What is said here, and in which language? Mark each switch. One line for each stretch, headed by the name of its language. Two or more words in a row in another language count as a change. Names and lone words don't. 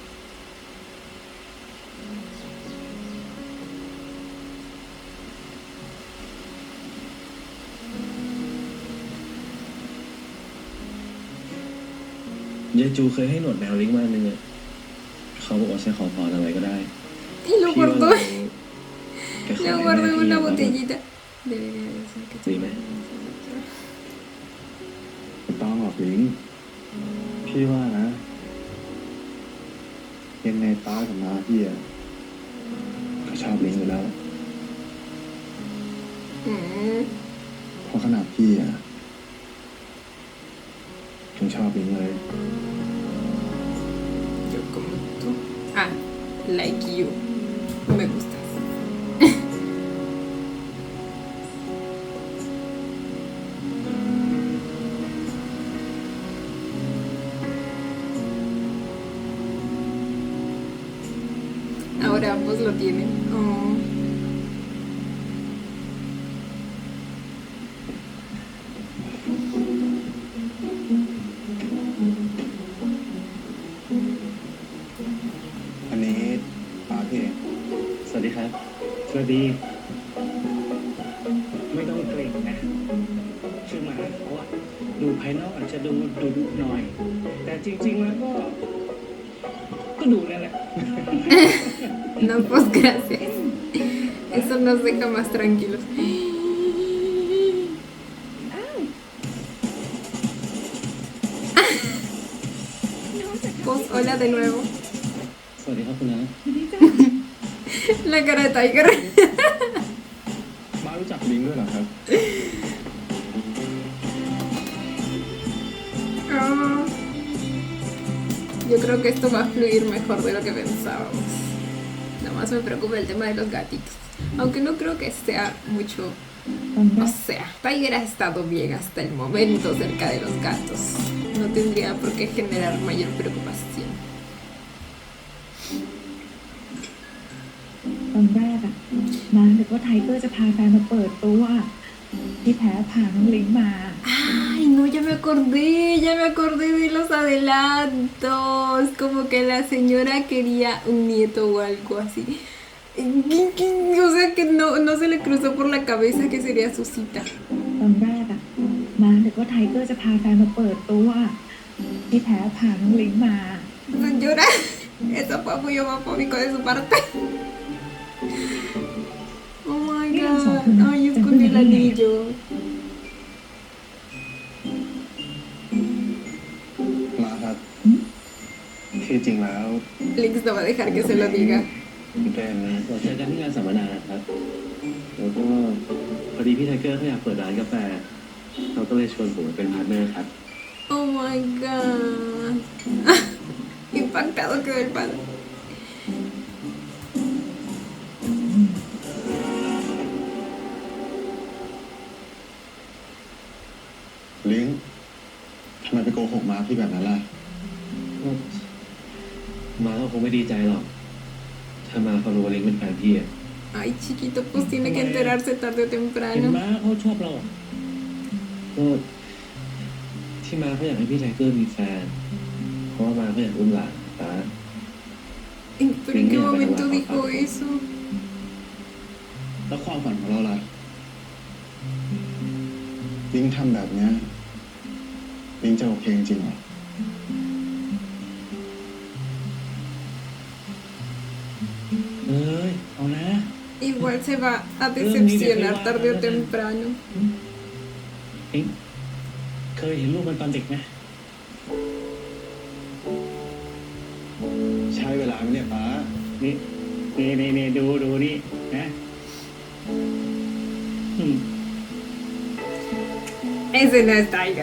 Thai: ยายจูเคยให้หนวดแมวลิงมาหนึ่งอะเขาบอกว่าใช้ขอพรอะไรก็ได้
Spanish: Y lo
Thai: พี่ว่า
Spanish: guardó,
Thai: แกขอ
Spanish: lo
Thai: ให้
Spanish: guardó
Thai: แม่
Spanish: en
Thai: พี่
Spanish: una
Thai: แล้วก็
Spanish: botellita. Debería de ser que
Thai: ดีไหมไม่ต้องหรอกลิงพี่ว่านะยังไงป้ากับม้าพี่อะก็ชอบลิงอยู่แล้ว เพราะขนาดพี่อะยังชอบลิงเลย
Spanish: Yo como tú.
English: Ah, like you.
Spanish: Me gustas. Ahora ambos lo tienen. Oh.
Thai: อันนี้ป้าพี่เองสวัสดีครับ สวัสดี ไม่ต้องเกรงนะ ดูภายนอกอาจจะดูดุหน่อย แต่จริงๆแล้วก็ดุนั่นแหละ
Spanish: No, pues gracias. Eso nos deja más tranquilos.
Thai: อ้าวน้องจะทำ
Spanish: Pues hola de nuevo.
Thai: สวัสดีครับคุณนะ ดีจ้ะ
Spanish: La cara de Tiger.
Thai: มารู้จักลิงด้วยเหรอครับ
Spanish: Ah, yo creo que esto va a fluir mejor de lo que pensábamos. Nada más me preocupa el tema de los gatitos. Aunque no creo que sea mucho.
Thai: ตอนแร
Spanish: O
Thai: ก
Spanish: sea, Tiger ha estado bien hasta el momento cerca de los gatos. No tendría por qué generar mayor preocupación.
Thai: ตอนแรกอะมานึกว่าไทเกอร์จะพาแฟนมาเปิดตัวที่แท้พาน้องลิงมา
Spanish: Ay, no, ya me acordé de los adelantos. Como que la señora quería un nieto o algo así. O sea que no se le cruzó por la cabeza que sería su cita.
Thai: ตอนแรกอะมานึกว่าไทเกอร์จะพาแฟนมาเปิดตัวที่แท้พาน้องลิงมา
Spanish: Señora, eso fue muy homofóbico de su parte.
English: Oh my god.
Spanish: Ay, escondí el anillo.
Thai: มาครับ ที่จริงแล้ว
Spanish: Lix no va a dejar que se lo diga.
Thai: เป็น เราเจอกันที่งานสัมมนานะครับ แล้วก็พอดีพี่ไทเกอร์เขาอยากเปิดร้านกาแฟเขาก็เลยชวนผมมาเป็นพาร์ทเนอร์ครับ
English: Oh my god.
Spanish: Impactado quedó el padre.
Thai: ลิงทำไมไปโกหกมาพี่แบบนั้นล่ะ มาก็คงไม่ดีใจหรอก ถ้ามาเขารู้ว่าเล้งเป็นแฟนพี่อะ
Spanish: Ay, chiquito, pues tiene que enterarse tarde o
Thai: เห็น
Spanish: temprano.
Thai: มาเขาชอบเราอะก็ที่มาเขาอยากให้พี่ไทเกอร์มีแฟน เพราะว่ามาเขาอยากอุ้มหลานป้า
Spanish: ¿Pero en qué momento dijo eso?
Thai: แล้วความฝันของเราล่ะ ลิงทำแบบเนี้ยลิงจะโอเคจริงๆเหรอ เอ้ย เอานะ
Spanish: Igual se va a decepcionar tarde o temprano.
Thai: เอ็งเคยเห็นรูปมันตอนเด็กไหม ใช้เวลาไหมเนี่ยป้า นี่ดูนี่นะอืม
Spanish: Ese no es Tiger.